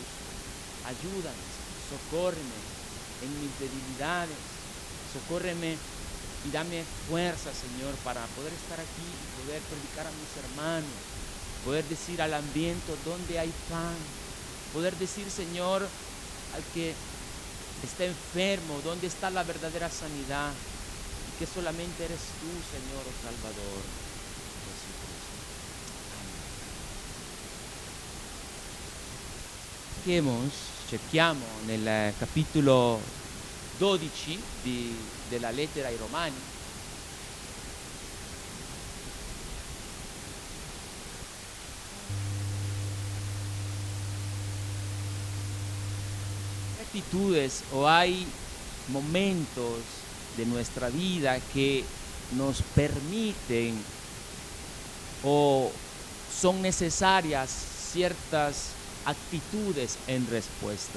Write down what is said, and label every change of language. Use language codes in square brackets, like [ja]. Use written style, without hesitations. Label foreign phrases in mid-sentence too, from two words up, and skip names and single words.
[es] Ayúdame, socórreme en mis debilidades, socórreme y dame fuerza, Señor, para poder estar aquí y poder predicar a mis hermanos, poder decir al hambriento dónde hay pan, poder decir, Señor, al que está enfermo, dónde está la verdadera sanidad, y que solamente eres tú, Señor, oh Salvador, Jesucristo. Amén. [it] Cerchiamo nel capitolo 12 della lettera ai Romani. [es] Hay actitudes o hay momentos de nuestra vida que nos permiten o son necesarias ciertas actitudes en respuesta.